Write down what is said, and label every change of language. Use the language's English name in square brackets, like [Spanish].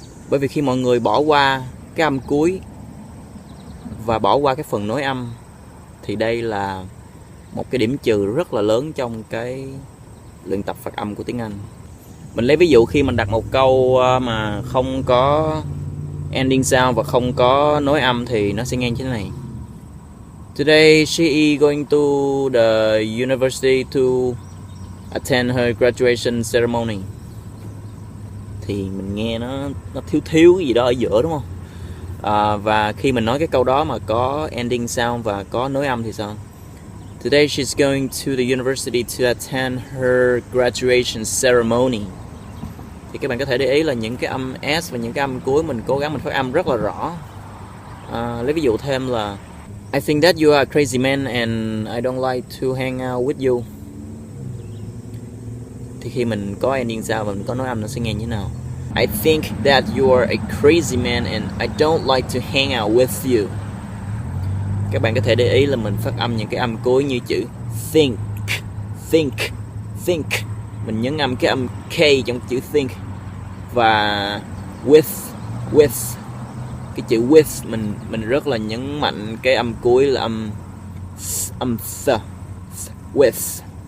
[Vietnamese] Bởi vì khi mọi người bỏ qua cái âm cuối và bỏ qua cái phần nối âm thì đây là một cái điểm trừ rất là lớn trong cái luyện tập phát âm của tiếng Anh. Mình lấy ví dụ khi mình đặt một câu mà không có ending sound và không có nối âm thì nó sẽ nghe như thế này. [English] Today she is going to the university to attend her graduation ceremony. [Vietnamese] Thì mình nghe nó thiếu cái gì đó ở giữa, đúng không? Và khi mình nói cái câu đó mà có ending sound và có nối âm thì sao? [English] Today she's going to the university to attend her graduation ceremony. [Vietnamese] Thì các bạn có thể để ý là những cái âm S và những cái âm cuối mình cố gắng mình phát âm rất là rõ. Lấy ví dụ thêm là [English] I think that you are a crazy man and I don't like to hang out with you. [Vietnamese] Thì khi mình có ending sound và mình có nối âm nó sẽ nghe như thế nào? [English] I think that you are a crazy man and I don't like to hang out with you. [Vietnamese] Các bạn có thể để ý là mình phát âm những cái âm cuối như chữ think, think, think. Mình nhấn âm cái âm K trong chữ think. Và with. Cái chữ with mình rất là nhấn mạnh cái âm cuối là âm th. With.